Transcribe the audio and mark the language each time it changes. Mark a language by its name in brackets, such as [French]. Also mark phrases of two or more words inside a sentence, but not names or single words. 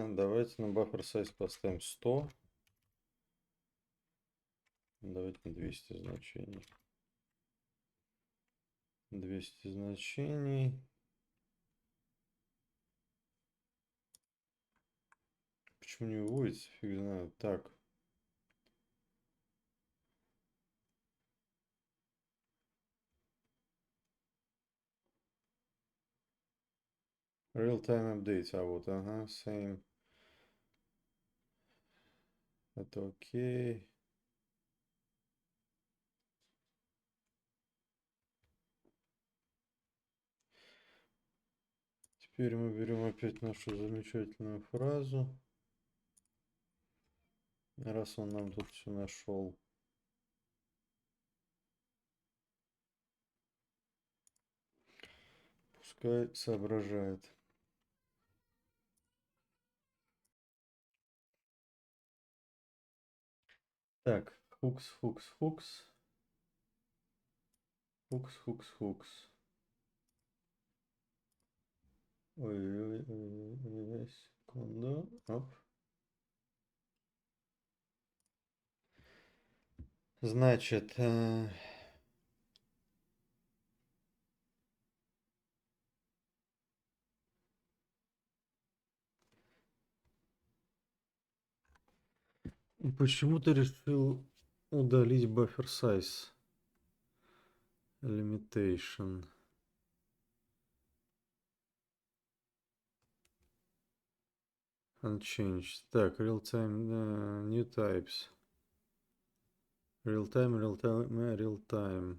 [Russian] Давайте на [English] buffer size [Russian] поставим 100. Давайте на 200 значений. 200 значений. Почему не выводится? Фиг знает. Так. [English] Real-time updates. [Russian] А вот, ага, same. Это окей. Теперь мы берем опять нашу замечательную фразу. Раз он нам тут все нашел. Пускай соображает. Так, [English] hooks, hooks, hooks. Hooks, hooks, hooks. Ой, [Russian] секунду. Оп. Значит, почему ты решил удалить [English] buffer size limitation? Unchanged. Так, real-time, new types. Real-time, real-time, real-time.